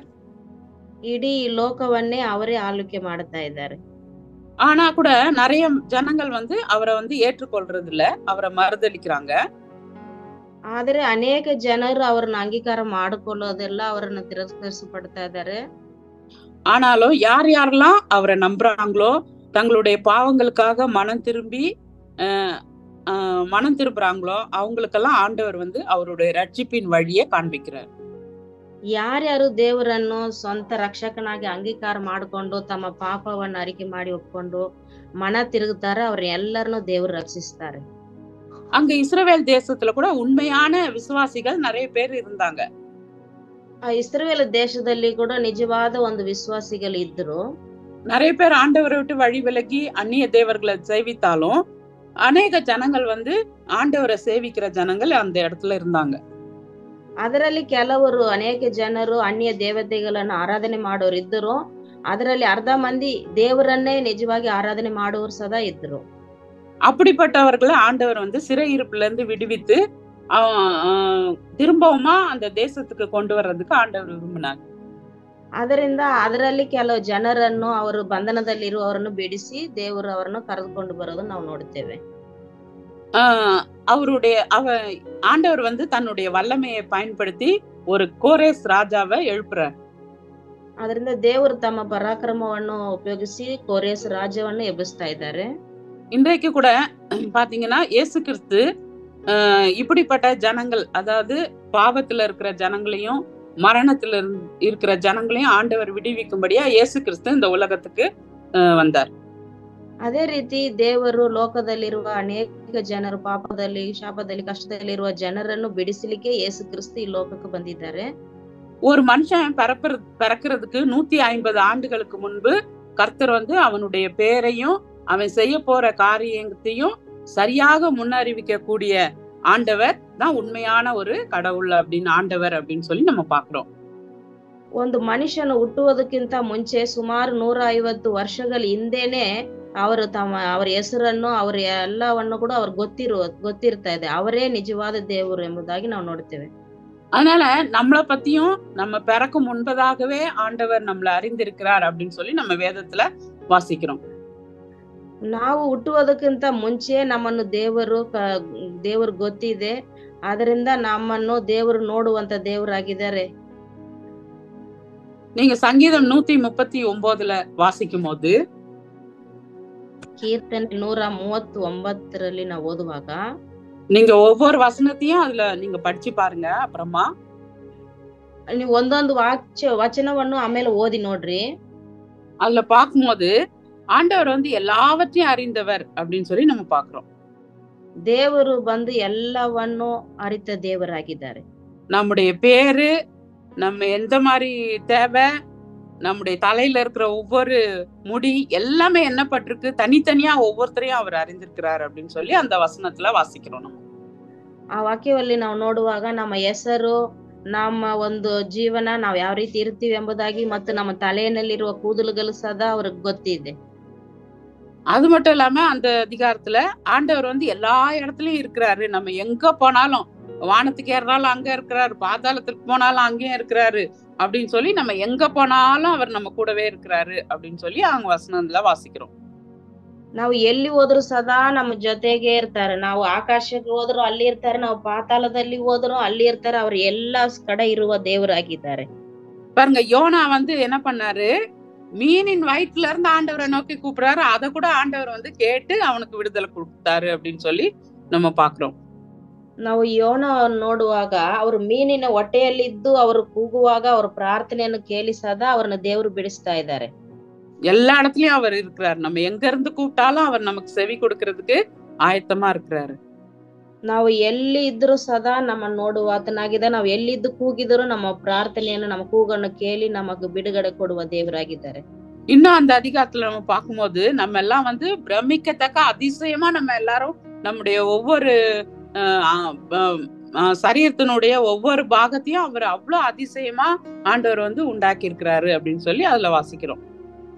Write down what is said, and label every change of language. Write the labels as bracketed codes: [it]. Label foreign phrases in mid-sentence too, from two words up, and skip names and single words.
[kn] ಇಡೀ ಲೋಕವನ್ನೇ ಅವರೇ ಆಳ್ವಿಕೆ ಮಾಡ್ತಾ ಇದ್ದಾರೆ. [ta] ஆனா கூட நிறைய ஜனங்கள் வந்து அவரை வந்து ஏற்றுக்கொள்றது இல்ல, அவரை மறுதலிக்கிறாங்க. [kn] ಆದ್ರೆ ಅನೇಕ ಜನರು ಅವರನ್ನ ಅಂಗೀಕಾರ ಮಾಡಿಕೊಳ್ಳೋದಿಲ್ಲ, ಅವರನ್ನ ತಿರಸ್ಕರಿಸಪಡ್ತಾ ಇದ್ದಾರೆ. [ta] ஆனாலும் யார் யாரெல்லாம் அவரை நம்புறாங்களோ, தங்களுடைய பாவங்களுக்காக மனம் திரும்புறாங்களோ அவங்களுக்கெல்லாம் ஆண்டவர் வந்து அவருடைய ரட்சிப்பின் வழியை காண்பிக்கிறார். [kn] ಯಾರ್ಯಾರು ದೇವರನ್ನು ಸ್ವಂತ ರಕ್ಷಕನಾಗಿ ಅಂಗೀಕಾರ ಮಾಡಿಕೊಂಡು ತಮ್ಮ ಪಾಪವನ್ನು ಅರಿಕೆ ಮಾಡಿ ಒಪ್ಕೊಂಡು ಮನ ತಿರುಗುತ್ತಾರೆ, ಅವ್ರ ಎಲ್ಲರನ್ನು ದೇವರು ರಕ್ಷಿಸ್ತಾರೆ. [ta] அங்க இஸ்ரவேல் தேசத்துல கூட உண்மையான விசுவாசிகள் நிறைய பேர் இருந்தாங்க. [kn] ಆ ಇಸ್ರೇಲ್ ದೇಶದಲ್ಲಿ ಕೂಡ ನಿಜವಾದ ಒಂದು ವಿಶ್ವಾಸಿಗಳು ಇದ್ರು. [ta] நிறைய பேர் ஆண்டவரை விட்டு வழி விலகி அந்நிய தேவர்களை சேவித்தாலும் அநேக ஜனங்கள் வந்து ஆண்டவரை சேவிக்கிற ஜனங்கள் அந்த இடத்துல இருந்தாங்க. [kn] ಅದರಲ್ಲಿ ಕೆಲವರು ಅನೇಕ ಜನರು ಅನ್ಯ ದೇವತೆಗಳನ್ನು ಆರಾಧನೆ ಮಾಡೋರು ಇದ್ದರು. ಅದರಲ್ಲಿ ಅರ್ಧ ಮಂದಿ ದೇವರನ್ನೇ ನಿಜವಾಗಿ ಆರಾಧನೆ ಮಾಡುವವರು ಸದಾ ಇದ್ರು. [ta] அப்படிப்பட்டவர்களை ஆண்டவர் வந்து சிறையிருப்புல இருந்து விடுவித்து திரும்பவுமா அந்த தேசத்துக்கு கொண்டு வர்றதுக்கு ஆண்டவர் விரும்பினார். [kn] ಅದರಿಂದ ಅದರಲ್ಲಿ ಕೆಲವು ಜನರನ್ನು ಅವರು ಬಂಧನದಲ್ಲಿರುವವರನ್ನು ಬಿಡಿಸಿ ದೇವರು ಅವರನ್ನು ಕರೆದುಕೊಂಡು ಬರೋದು ನಾವು ನೋಡ್ತೇವೆ. [ta] ஆண்டவர் வந்து தன்னுடைய வல்லமையை பயன்படுத்தி ஒரு கோரேஸ் ராஜாவை எழுப்புறார். [kn] ಅದರಿಂದ ದೇವರು ತಮ್ಮ ಪರಾಕ್ರಮವನ್ನು ಉಪಯೋಗಿಸಿ ಕೋರೇಸ್ ರಾಜ್ಯವನ್ನು ಎಬ್ಬಿಸ್ತಾ ಇದ್ದಾರೆ. [ta] இன்றைக்கு கூட பாத்தீங்கன்னா இயேசு கிறிஸ்து இப்படிப்பட்ட ஜனங்கள், அதாவது பாவத்துல இருக்கிற ஜனங்களையும் மரணத்துல இருக்கிற ஜனங்களையும் ஆண்டவர் விடுவிக்கும்படியா இயேசு கிறிஸ்து இந்த உலகத்துக்கு வந்தார். [kn] ಅದೇ ರೀತಿ ದೇವರು ಲೋಕದಲ್ಲಿರುವ ಅನೇಕ ಜನರು ಪಾಪದಲ್ಲಿ, ಶಾಪದಲ್ಲಿ, ಕಷ್ಟದಲ್ಲಿರುವ ಜನರನ್ನು ಬಿಡಿಸಲಿಕ್ಕೆ ಯೇಸು ಕ್ರಿಸ್ತು ಈ ಲೋಕಕ್ಕೆ ಬಂದಿದ್ದಾರೆ. [ta] ஒரு மனுஷன் பிறக்கிறதுக்கு 150 ஆண்டுகளுக்கு முன்பு கர்த்தர் வந்து அவனுடைய பேரையும் அவன் செய்ய போற காரியத்தையும் சரியாக முன்னறிவிக்க கூடிய ஆண்டவர் தான் உண்மையான ஒரு கடவுள் அப்படின்னு, ஆண்டவர் அப்படின்னு சொல்லி நம்ம பாக்குறோம். [kn] ಒಂದು ಮನುಷ್ಯನು ಹುಟ್ಟುವುದಕ್ಕಿಂತ ಮುಂಚೆ ಸುಮಾರು 150 ವರ್ಷಗಳ ಹಿಂದೆನೆ ಅವರ ಹೆಸರನ್ನು, ಅವರ ಎಲ್ಲವನ್ನು ಕೂಡ ಅವ್ರು ಗೊತ್ತಿರ್ತಾ ಇದೆ. ಅವರೇ ನಿಜವಾದ ದೇವರು ಎಂಬುದಾಗಿ ನಾವು ನೋಡ್ತೇವೆ. [ta] அதனால நம்மளை பத்தியும் நம்ம பிறக்கும் முன்பதாகவே ஆண்டவர் நம்மளை அறிந்திருக்கிறார் அப்படின்னு சொல்லி நம்ம வேதத்துல வாசிக்கிறோம். [kn] ನಾವು ಹುಟ್ಟುವುದಕ್ಕಿಂತ ಮುಂಚೆ ನಮ್ಮನ್ನು ದೇವರು ಗೊತ್ತಿದೆ. ಅದರಿಂದ ನಮ್ಮನ್ನು ದೇವರು ನೋಡುವಂತ ದೇವರಾಗಿದ್ದಾರೆ. [ta] நீங்க சங்கீதம் 139 வாசிக்கும் போது, [kn] ಕೀರ್ತನೆ 139 ನಾವು ಓದುವಾಗ [ta] நீங்க ஒவ்வொரு வசனத்தையும் அதுல நீங்க படிச்சு பாருங்க. அப்புறமா [kn] ನೀವು ಒಂದೊಂದು ವಚನವನ್ನು ಆಮೇಲೆ ಓದಿ ನೋಡ್ರಿ. [ta] அதுல பார்க்கும்போது ஆண்டவர் வந்து எல்லாவற்றையும் அறிந்தவர் அப்படின்னு சொல்லி நம்ம பாக்குறோம். [kn] ದೇವರು ಬಂದು ಎಲ್ಲವನ್ನು ಅರಿತ ದೇವರಾಗಿದ್ದಾರೆ. [ta] நம்முடைய பேரு, நம்ம எந்த மாதிரி தேவை, நம்முடைய தலையில இருக்கிற ஒவ்வொரு முடி எல்லாமே எண்ணப்பட்டிருக்கு, தனித்தனியா ஒவ்வொருத்தரையும் அவர் அறிந்திருக்கிறார் அப்படின்னு சொல்லி அந்த வசனத்துல வாசிக்கிறோம். நம்ம [kn] ಆ ವಾಕ್ಯದಲ್ಲಿ ನಾವು ನೋಡುವಾಗ ನಮ್ಮ ಹೆಸರು, ನಮ್ಮ ಒಂದು ಜೀವನ, ನಾವು ಯಾವ ರೀತಿ ಇರ್ತೀವಿ ಎಂಬುದಾಗಿ ಮತ್ತು ನಮ್ಮ ತಲೆಯಲ್ಲಿರುವ ಕೂದಲುಗಳು ಸದಾ ಅವ್ರಿಗೆ ಗೊತ್ತಿದೆ. [ta] அது மட்டும் இல்லாம அந்த அதிகாரத்துல ஆண்டவர் வந்து எல்லா இடத்துலயும் இருக்கிறாரு. நம்ம எங்க போனாலும், வானத்துக்கு ஏறினாலும் அங்க இருக்கிறாரு, பாதாளத்துக்கு போனாலும் அங்கேயும் இருக்கிறாரு அப்படின்னு சொல்லி நம்ம எங்க போனாலும் அவர் நம்ம கூடவே இருக்கிறாரு அப்படின்னு சொல்லி அவங்க வசனத்துல வாசிக்கிறோம். [kn] ನಾವು ಎಲ್ಲಿ ಹೋದ್ರು ಸದಾ ನಮ್ಮ ಜೊತೆಗೆ ಇರ್ತಾರೆ. ನಾವು ಆಕಾಶಕ್ಕೆ ಹೋದ್ರು ಅಲ್ಲಿ ಇರ್ತಾರೆ, ನಾವು ಪಾತಾಳದಲ್ಲಿ ಹೋದ್ರು ಅಲ್ಲಿ ಇರ್ತಾರೆ. ಅವ್ರು ಎಲ್ಲಾ ಕಡೆ ಇರುವ ದೇವರಾಗಿದ್ದಾರೆ. [ta] பாருங்க, யோனா வந்து என்ன பண்ணாரு, மீனின் வயிற்றுல இருந்து ஆண்டவரை நோக்கி கூப்பிடுறாரு. அதை கூட ஆண்டவர் வந்து கேட்டு அவனுக்கு விடுதலை கொடுத்தாரு அப்படின்னு சொல்லி நம்ம பாக்குறோம். [kn] ನಾವು ಯೋನ ನೋಡುವಾಗ ಅವರು ಮೀನಿನ ಹೊಟ್ಟೆಯಲ್ಲಿದ್ದು ಅವರು ಕೂಗುವಾಗ ಅವರ ಪ್ರಾರ್ಥನೆಯನ್ನು ಕೇಳಿಸದ ಅವ್ರನ್ನ ದೇವರು ಬಿಡಿಸ್ತಾ ಇದ್ದಾರೆ. [ta] எல்லா இடத்துலயும் அவர் இருக்கிறார். நம்ம எங்க இருந்து கூப்பிட்டாலும் அவர் நமக்கு செவி கொடுக்கறதுக்கு ஆயத்தமா இருக்கிறாரு. [kn] ನಾವು ಎಲ್ಲಿ ಇದ್ರು ಸದಾ ನಮ್ಮ ನೋಡುವ ಆತನಾಗಿದೆ. ನಾವು ಎಲ್ಲಿದ್ದು ಕೂಗಿದ್ರು ನಮ್ಮ ಪ್ರಾರ್ಥನೆಯನ್ನು, ನಮ್ಮ ಕೂಗನ್ನು ಕೇಳಿ ನಮಗೆ ಬಿಡುಗಡೆ ಕೊಡುವ ದೇವರಾಗಿದ್ದಾರೆ. [ta] இன்னும் அந்த அதிகாரத்துல நம்ம பார்க்கும்போது நம்ம எல்லாம் வந்து பிரமிக்கத்தக்க அதிசயமா நம்ம எல்லாரும் நம்முடைய ஒவ்வொரு சரீரத்தினுடைய ஒவ்வொரு பாகத்தையும் அவர் அவ்வளவு அதிசயமா ஆண்டவர் வந்து உண்டாக்கி இருக்கிறாரு அப்படின்னு சொல்லி அதுல வாசிக்கிறோம்.